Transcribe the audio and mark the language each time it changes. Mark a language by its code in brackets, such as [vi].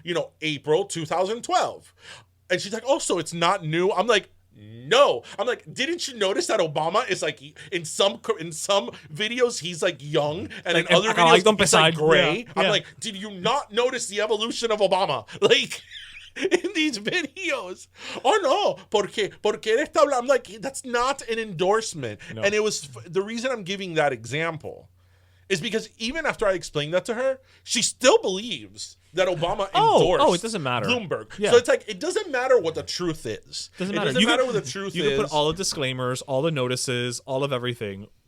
[en] You know, April 2012. And she's like, oh, so it's not new? I'm like, no. I'm like, didn't you notice that Obama is like, in some videos, he's like young, and like, in other videos, he's like gray. Yeah. I'm like, did you not notice the evolution of Obama? Like... in these videos. [es] Oh no, porque él está hablando. [en] I'm like, that's not an endorsement. No. And it was the reason I'm giving that example is because even after I explained that to her, she still believes that Obama endorsed it doesn't matter. Bloomberg. Yeah. So it's like, it doesn't matter what the truth is. Doesn't matter. It doesn't matter what the truth is. You can put all the disclaimers, all the notices, all of everything.